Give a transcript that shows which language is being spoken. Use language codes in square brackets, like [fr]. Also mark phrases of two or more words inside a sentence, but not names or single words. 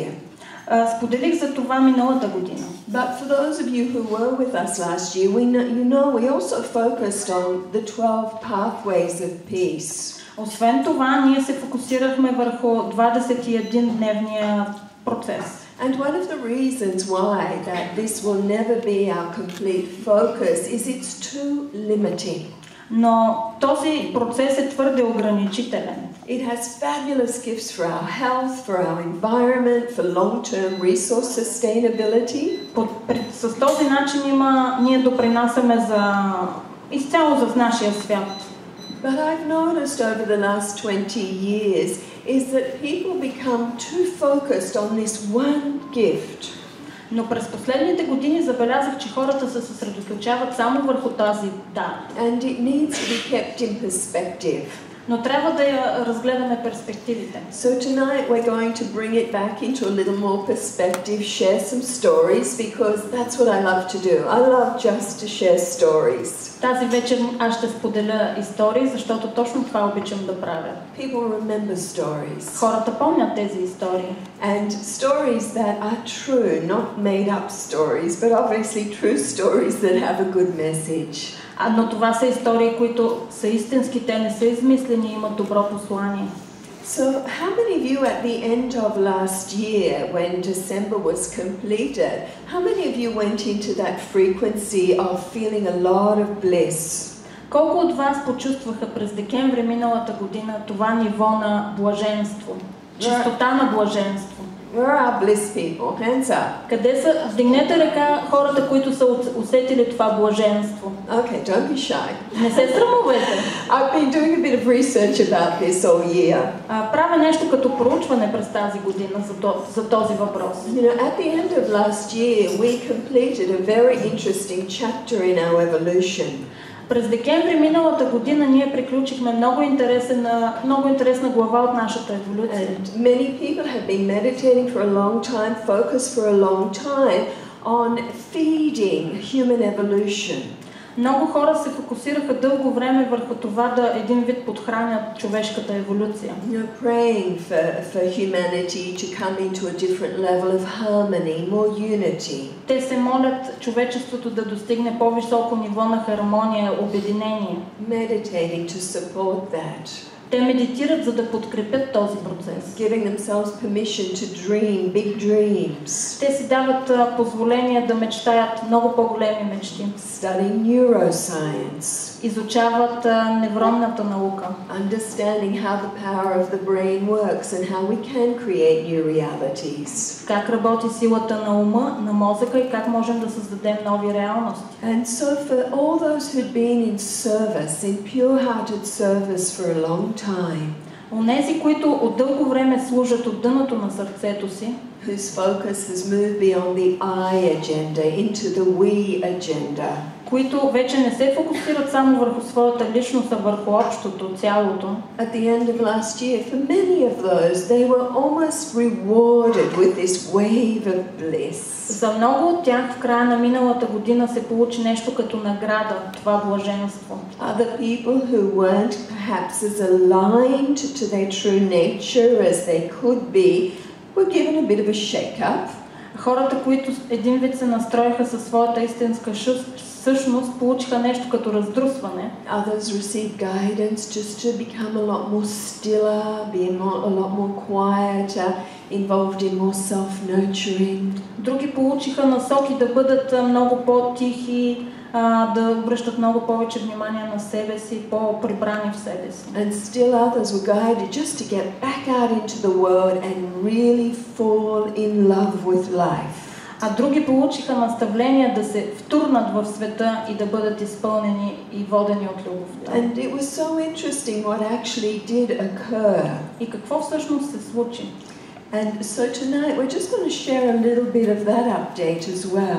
[bg] Споделих за това миналата година. [en] But for those of you who were with us last year, we also focused on the 12 pathways of peace. [bg] Освен това, ние се фокусирахме върху 21-дневния процес. [en] And one of the reasons why that this will never be our complete focus is it's too limiting. [bg] Но този процес е твърде ограничителен. [en] It has fabulous gifts for our health, for our environment, for long-term resource sustainability. [bg] С този начин ние допринасяме изцяло за нашия свят. [en] But I've noticed over the last 20 years is that people become too focused on this one gift. [bg] Но през последните години забелязах, че хората се съсредоточават само върху тази дар. [en] And it needs to be kept in perspective. [bg] Но трябва да я разгледаме перспективите. [en] So tonight we're going to bring it back into a little more perspective, share some stories, because that's what I love to do. I love just to share stories. [bg] Тази вечер аз ще споделя истории, защото точно това обичам да правя. [en] People remember stories. [bg] Хората помнят тези истории. [en] And stories that are true, not made up stories, but obviously true stories that have a good message. [bg] Но това са истории, които са истински, те не са измислени и имат добро послание. [en] So, how many of you at the end of last year, when December was completed, how many of you went into that frequency of feeling a lot of bliss? [bg] Колко от вас почувстваха през декември миналата година това ниво на блаженство, чистота на блаженство? [en] Where are our bliss people? Hands up. [bg] Къде са? Вдигнете ръка хората, които са усетили това блаженство. [en] Okay, don't be shy. [bg] Не се срамувайте. [en] I've been doing a bit of research about this all year. [bg] Правя нещо като проучване през тази година за този въпрос. [en] You know, at the end of last year, we completed a very interesting chapter in our evolution. [bg] През декември миналата година ние приключихме много интересна глава от нашата еволюция. [en] And many people have been meditating for a long time, focused for a long time on feeding human evolution. [bg] Много хора се фокусираха дълго време върху това да един вид подхранят човешката еволюция. [en] You know, praying for humanity to come into a different level of harmony, more unity. [bg] Те се молят човечеството да достигне по-високо ниво на хармония, обединение. [en] Meditating to support that. [bg] Те медитират, за да подкрепят този процес. [en] Giving themselves permission to dream big dreams. [bg] Те си дават позволение да мечтаят много по-големи мечти. [en] Studying neuroscience. [bg] Изучават невронната наука. [en] Understanding how the power of the brain works and how we can create new realities. [bg] Как работи силата на ума, на мозъка и как можем да създадем нови реалности. [en] And so for all those who'd been in service, in pure-hearted service for a long time, [bg] онези, които от дълго време служат от дъното на сърцето си, [en] whose focus has moved beyond the I agenda into the we agenda, [bg] които вече не се фокусират само върху своята личност, а върху общото, цялото. [en] at the end of last year, for many of those, they were almost rewarded with this wave of bliss. [bg] За много от тях в края на миналата година се получи нещо като награда, това блаженство. [en] Other people who weren't perhaps as aligned to their true nature as they could be were given a bit of a shake-up. [bg] Хората, които един вид се настроиха със своята истинска същност, получиха нещо като раздрусване. [en] Others received guidance just to become a lot more stiller, be a lot more quieter, involved in more self-nurturing. [bg] Други получиха насоки да бъдат много по-тихи, да обръщат много повече внимание на себе си, по-прибрани в себе си. [en] And still others were guided just to get back out into the world and really fall in love with life. [bg] А други получиха наставления да се втурнат в света и да бъдат изпълнени и водени от любовта. [en] And it was so interesting what actually did occur. [bg] И какво всъщност се случи? [en] And so tonight we're just going to share a little bit of that update as well.